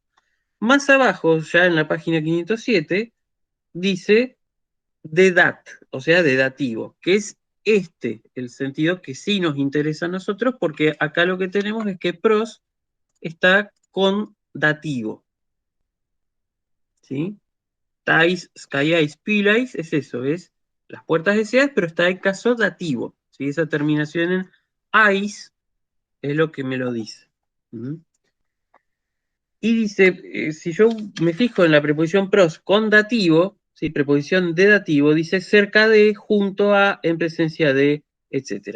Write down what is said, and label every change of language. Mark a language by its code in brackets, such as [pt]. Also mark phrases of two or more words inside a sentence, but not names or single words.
[es] Más abajo, ya en la página 507, dice de dat, o sea, de dativo, que es el sentido que sí nos interesa a nosotros, porque acá lo que tenemos es que pros está con dativo, ¿sí? [el] ταῖς Σκαιαῖς πύλαις, [es] es eso, es las puertas deseadas, pero está el caso dativo, ¿sí? Esa terminación en ais es lo que me lo dice. ¿Mm? Y dice, si yo me fijo en la preposición pros con dativo, ¿sí? Preposición de dativo, dice cerca de, junto a, en presencia de, etc.